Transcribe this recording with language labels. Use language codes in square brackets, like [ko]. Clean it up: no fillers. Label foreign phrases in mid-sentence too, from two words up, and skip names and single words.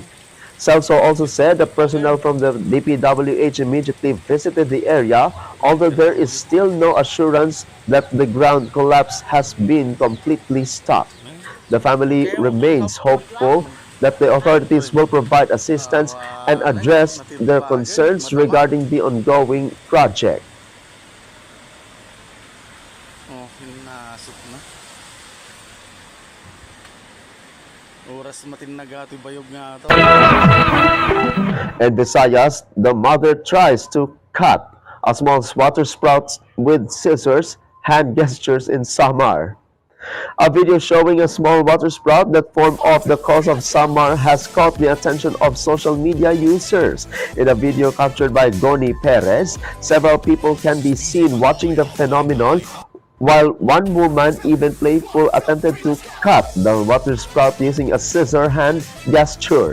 [en] Celso also said the personnel from the DPWH immediately visited the area, although there is still no assurance that the ground collapse has been completely stopped. The family remains hopeful that the authorities will provide assistance and address their concerns regarding the ongoing project. [tl] Oh, hinasok na. [war] Oras matinaga ito bayog nga ito. [en] In Visayas, the mother tries to cut a small water sprout with scissors, hand gestures in Samar. A video showing a small water sprout that formed off the coast of Samar has caught the attention of social media users. In a video captured by Goni Perez, several people can be seen watching the phenomenon, while one woman, even playful, attempted to cut the water sprout using a scissor hand gesture.